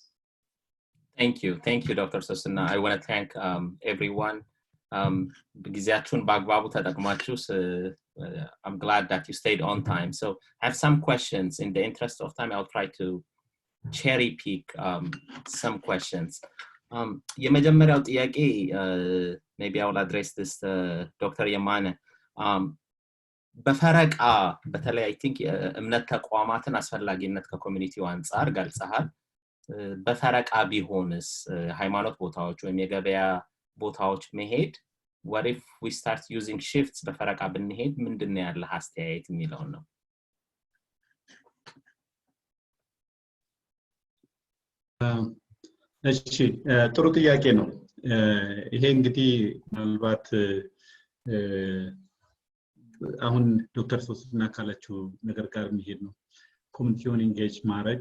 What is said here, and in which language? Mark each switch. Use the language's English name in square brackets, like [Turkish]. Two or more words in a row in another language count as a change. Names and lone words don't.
[English] Thank you, Dr. Sosna. I want to thank everyone. I'm glad that you stayed on time. So I have some questions. In the interest of time, I'll try to cherry pick some questions. [Amharic] የመጀመሪያው ጥያቄ [English] maybe I will address this Dr. Yemane. [Amharic] በፈረቃ በተለይ [English] I think [Amharic] እምነት ተቋማትን አስፈላጊነት ከኮሚኒቲው አንፃር ገልጸሃል። በፈረቃ ቢሆንስ ሃይማኖት ቦታዎች ወይም የገበያ ቦታዎች መሄድ [English] what if we start using shifts [Amharic] በፈረቃ ብንሄድ ምንድነው ያለ አስተያየት የሚለው ነው? እሺ ጥሩ ጥያቄ ነው። ይሄ እንግዲህ ምናልባት አሁን ዶክተር ሶስና ካለችው ነገር ጋር የሚሄድ ነው። ኮሚኒቲውን ኢንጌጅ ማድረግ